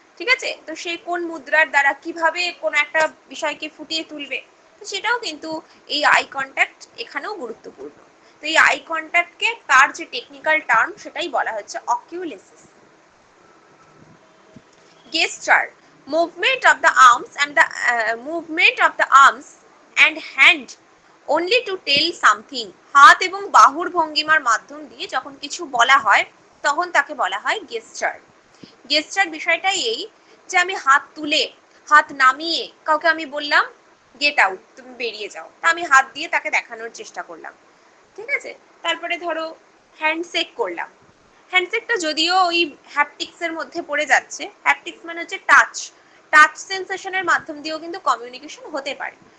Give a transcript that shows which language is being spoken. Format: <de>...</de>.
<bn>ঠিক আছে, তো সে কোন মুদ্রার দ্বারা কিভাবে কোন একটা বিষয়কে ফুটিয়ে তুলবে, তো সেটাও কিন্তু এই আই কন্ট্যাক্ট এখানেও গুরুত্বপূর্ণ। তো এই আই কন্ট্যাক্টকে তার যে টেকনিক্যাল টার্ম সেটাই বলা হচ্ছে অকিউলেসিস। গেস্টার,</bn> <en>movement of the arms and the movement of the arms and hand only to tell something,</en> <bn>হাত এবং বাহুর ভঙ্গিমার মাধ্যম দিয়ে যখন কিছু বলা হয় তখন তাকে বলা হয় গেস্টার। গেস্টার বিষয়টা এই যে আমি হাত তুলে হাত নামিয়ে কাউকে আমি বললাম গেট আউট, তুমি বেরিয়ে যাও, তা আমি হাত দিয়ে তাকে দেখানোর চেষ্টা করলাম, ঠিক আছে। তারপরে ধরো হ্যান্ডশেক করলাম, হ্যান্ডশেকটা যদিও ওই হ্যাপটিক্স এর মধ্যে পড়ে যাচ্ছে, হ্যাপটিক্স মানে হচ্ছে টাচ, টাচ সেন্সেশনের মাধ্যম দিয়েও কিন্তু কমিউনিকেশন হতে পারে।</bn>